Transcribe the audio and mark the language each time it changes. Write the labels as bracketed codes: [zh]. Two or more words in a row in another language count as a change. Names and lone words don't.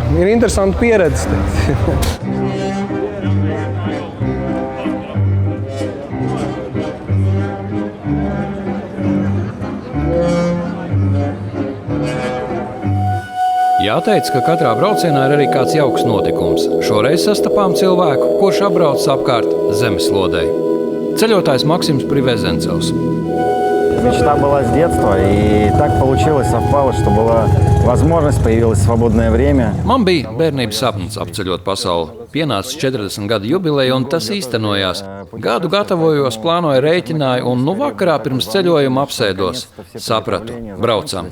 [lv] Ir interesanti pieredze. Jāteic, ka katrā braucienā ir arī kāds jauks notikums. Šoreiz sastapām cilvēku, kurš apbrauc apkārt zemeslodei. Ceļotājs Maksims Privezencevs. [ru] Мечта была с детства, и так получилось, совпало, что была возможность, появилось свободное время. [lv] Man bija bērnības sapnis apceļot pasauli. Pienāca 40 gadu jubileja, un tas īstenojās. Gadu gatavojos, plānoju, rēķināju, un vakarā pirms ceļojuma apsēdos. Sapratu, braucam.